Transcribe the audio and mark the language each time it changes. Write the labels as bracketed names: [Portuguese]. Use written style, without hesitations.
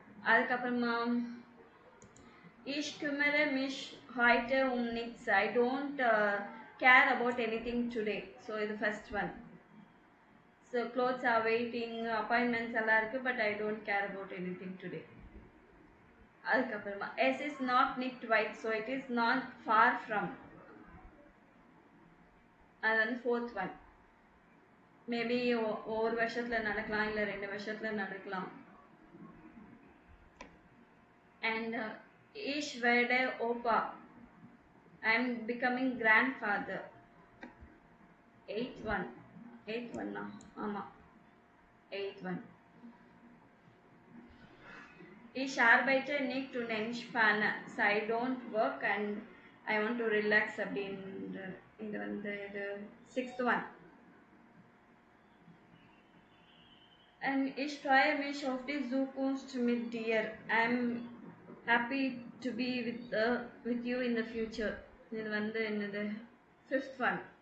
[Tamil] அதுக்கப்புறமா [German] ich kümmere mich heute um nichts, [English] I don't care about anything today. So [Tamil] இது [English] first one. So clothes are waiting, appointments [Tamil] எல்லாம் இருக்கு, [English] but I don't care about anything today. [Tamil] அதுக்கப்புறமா [English] S is not [German] nicht weit, [English] so it is not far from. [Tamil] அது வந்து [English] fourth one. [Tamil] Maybe ஒரு வருஷத்துல நடக்கலாம், இல்லை 2 வருஷத்துல நடக்கலாம். [English] And [German] ich werde Opa, [English] I am becoming grandfather. Eighth one na ஆமா eighth one. [German] Ich arbeite nicht und entspanne, [English] so I don't work and I want to relax [Tamil] அப்படின்ற இது வந்து இது [English] sixth one. And [German] ich freue mich auf die Zukunft mit dir, [English] I am happy to be with you in the future. [Tamil] இது வந்து என்னது [English] fifth one.